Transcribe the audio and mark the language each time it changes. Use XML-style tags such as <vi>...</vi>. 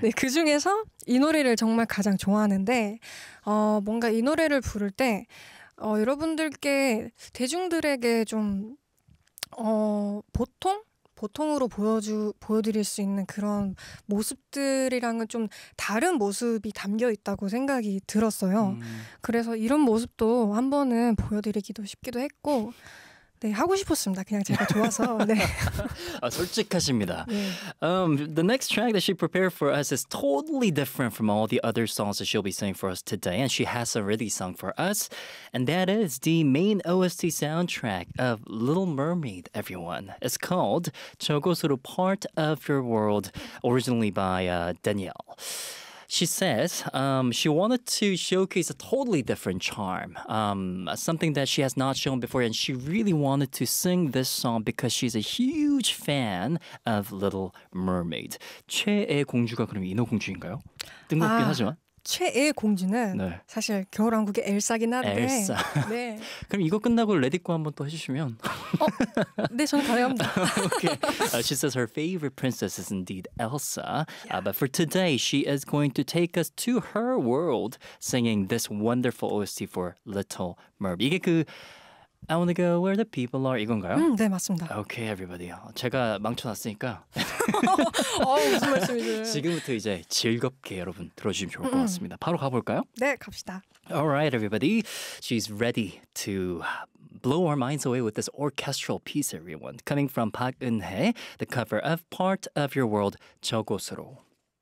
<ko>네, 그 중에서 이 노래를 정말 가장 좋아하는데 뭔가 이 노래를 부를 때 여러분들께 대중들에게 좀 보통으로 보여드릴 수 있는 그런 모습들이랑은 좀 다른 모습이 담겨 있다고 생각이 들었어요. 그래서 이런 모습도 한 번은 보여드리기도 싶기도 했고, 네, 하고 싶었습니다. 그냥 제가 좋아서. 네. 아, 솔직하십니다. 네.</ko> <en>The next track that she prepared for us is totally different from all the other songs that she'll be singing for us today. And she has already sung for us. And that is the main OST soundtrack of Little Mermaid, everyone. It's called 저곳으로 Part of Your World, originally by Danielle. She says she wanted to showcase a totally different charm, something that she has not shown before, and she really wanted to sing this song because she's a huge fan of Little Mermaid.</en> <ko>최애 공주가 그럼 인어공주인가요? 뜬금없긴 하지만. 최애 공주는 네. 사실 겨울왕국의 엘사긴 한데 엘사. 네. 그럼 이거 끝나고 레딧고 한번 또 해주시면 네 저는 가능합니다.</ko> <en>Okay. She says her favorite princess is indeed Elsa. Yeah. But for today she is going to take us to her world singing this wonderful OST for Little Mermaid.</en> <ko>이게 그</ko> <en>I wanna go where the people are</en> <ko>이건가요? 네 맞습니다.</ko> <en>Okay everybody</en> <ko>제가 망쳐놨으니까 무슨 말씀이세요? 지금부터 이제 즐겁게 여러분 들어주시면 좋을 것 같습니다. 바로 가볼까요? 네 갑시다. Alright everybody, she's ready to blow our minds away with this orchestral piece everyone. Coming from Park Eun-hye, the cover of Part of Your World, 저곳으로.</ko>